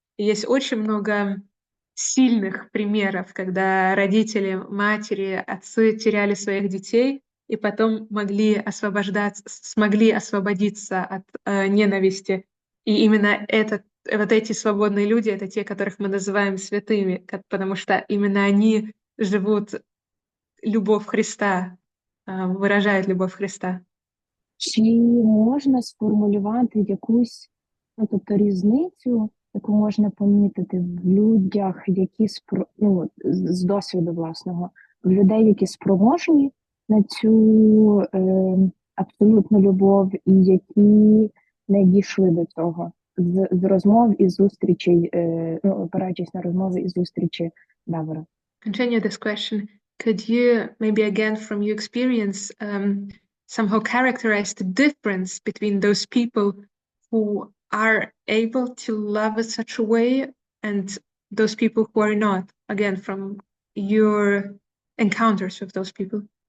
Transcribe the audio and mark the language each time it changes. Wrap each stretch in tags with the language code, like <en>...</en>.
<ru>И есть очень много сильных примеров, когда родители, матери, отцы теряли своих детей и потом смогли освободиться от ненависти. И именно вот эти свободные люди — это те, которых мы называем святыми, потому что именно они живут любовь Христа, выражают любовь Христа.</ru> <uk>Чи можна сформулювати якусь, тобто різницю, яку можна помітити в людях, які з досвіду власного, в людей, які спроможні на цю абсолютну любов, і які не дійшли до цього з розмов і зустрічей, опираючись на розмови і зустрічі Давора?</uk> <en>Continue this question. Could you maybe again from your experience somehow characterize the difference between those people who are able to love in such a way and those people who are not, again from your encounters with those people?</en>